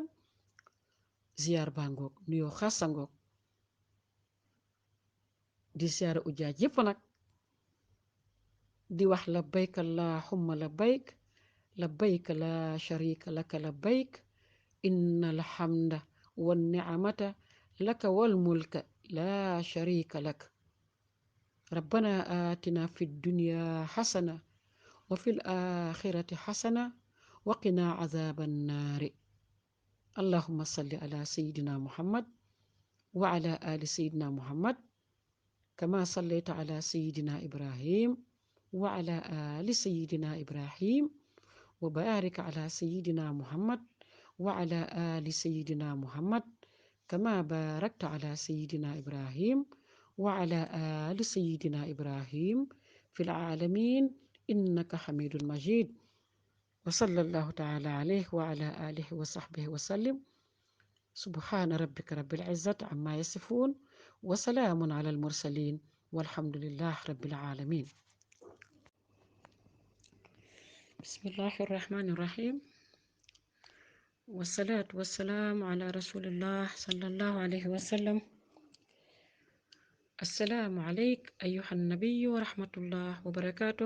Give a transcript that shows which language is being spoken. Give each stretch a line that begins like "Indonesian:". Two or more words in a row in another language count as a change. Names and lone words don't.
Wolof: ziyaar baa ngoog nuyoo xaasa ngoog di ziyaara ujaaj yépp nag di wax
Arabic: لبيك اللهم لبيك لبيك لا شريك لك لبيك إن الحمد والنعمة لك والملك لا شريك لك ربنا آتنا في الدنيا حسنة وفي الآخرة حسنة وقنا عذاب النار. اللهم صل على سيدنا محمد وعلى آل سيدنا محمد كما صليت على سيدنا إبراهيم وعلى آل سيدنا إبراهيم وبارك على سيدنا محمد وعلى آل سيدنا محمد كما باركت على سيدنا إبراهيم وعلى آل سيدنا إبراهيم في العالمين إنك حميد مجيد. وصلى الله تعالى عليه وعلى آله وصحبه وسلم. سبحان ربك رب العزة عما يصفون وسلام على المرسلين والحمد لله رب العالمين. بسم الله الرحمن الرحيم. والصلاة والسلام على رسول الله صلى الله عليه وسلم. السلام عليك أيها النبي ورحمة الله وبركاته.